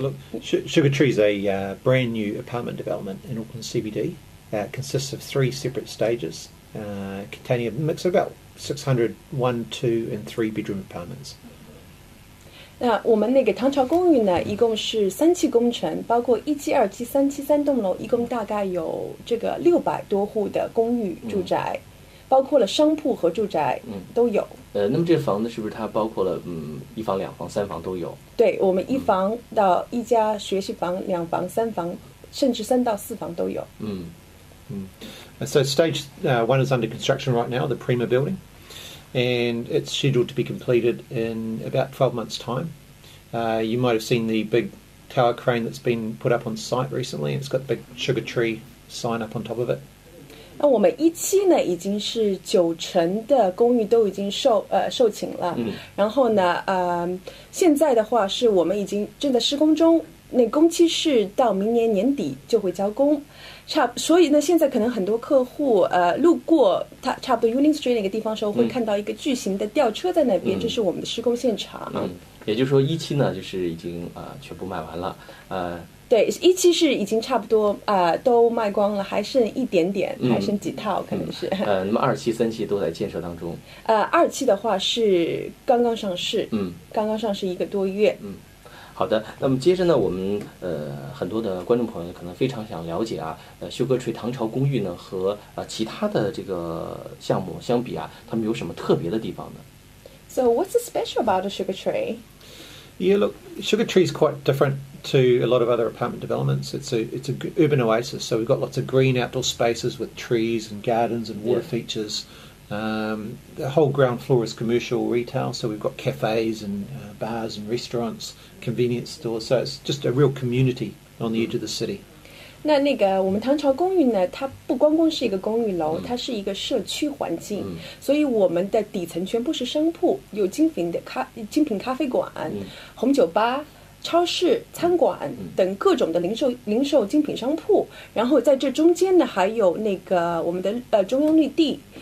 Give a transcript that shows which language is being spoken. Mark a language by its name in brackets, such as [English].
[English] Look, Sugar Tree is a brand new apartment development in Auckland CBD. It consists of 3 separate stages, containing a mix of about 600 1, 2, and 3 bedroom apartments. [Chinese] 那我们那个唐朝公寓呢，一共是3期工程，包括1期、2期、3期3栋楼，一共大概有这个600多户的公寓住宅，包括了商铺和住宅都有。那么这个房子是不是它包括了1房、2房、3房都有？对，我们1房到1家学习房、2房、3房，甚至3到4房都有。 [English] So stage 1 is under construction right now, the Prima building. And it's scheduled to be completed in about 12 months' time. You might have seen the big tower crane that's been put up on site recently. It's got the big Sugar Tree sign up on top of it. [Chinese] 那我们1期呢，已经是90%的公寓都已经售罄了。然后呢，现在的话是我们已经正在施工中，那工期是到明年年底就会交工。所以呢，现在可能很多客户路过它差不多 Union Street 那个地方的时候，会看到一个巨型的吊车在那边，这是我们的施工现场。也就是说1期呢，就是已经全部卖完了。对，1期是已经差不多都卖光了，还剩一点点，还剩几套可能是。那么2期、3期都在建设当中。 2期的话是刚刚上市，刚刚上市1个多月。好的，那么接着呢，我们很多的观众朋友可能非常想了解Sugar Tree 唐朝公寓呢和其他的这个项目相比它们有什么特别的地方呢 [English] ？So what's so special about the Sugar Tree? Yeah, look, Sugar Tree is quite different to a lot of other apartment developments. It's a urban oasis, so we've got lots of green outdoor spaces with trees and gardens and water features. The whole ground floor is commercial retail, so we've got cafes and bars and restaurants, convenience stores. So it's just a real community on the edge of the city. [Chinese] 那个我们唐朝公寓呢，它不光是一个公寓楼，它是一个社区环境，所以我们的底层全部是商铺，有精品咖啡馆、红酒吧、超市、餐馆等各种的零售精品商铺，然后在这中间呢，还有那个我们的中央绿地。